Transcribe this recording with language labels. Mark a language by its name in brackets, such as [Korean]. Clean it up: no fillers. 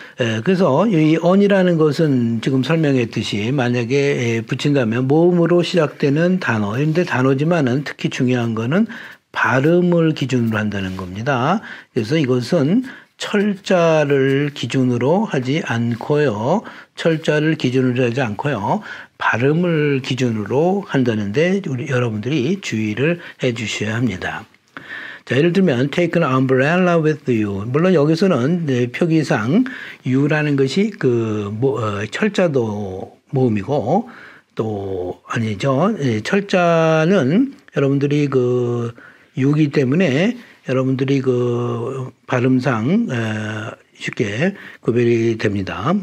[Korean] 그래서 이 on이라는 것은 지금 설명했듯이 만약에 붙인다면 모음으로 시작되는 단어, 그런데 단어지만은 특히 중요한 거는 발음을 기준으로 한다는 겁니다. 그래서 이것은 철자를 기준으로 하지 않고요. 철자를 기준으로 하지 않고요. 발음을 기준으로 한다는데 우리 여러분들이 주의를 해 주셔야 합니다. 자, 예를 들면 [English] take an umbrella with you. [Korean] 물론 여기서는 표기상 you라는 것이 철자도 모음이고 또 아니죠. 철자는 여러분들이 그 you이기 때문에 여러분들이 그 발음상 쉽게 구별이 됩니다.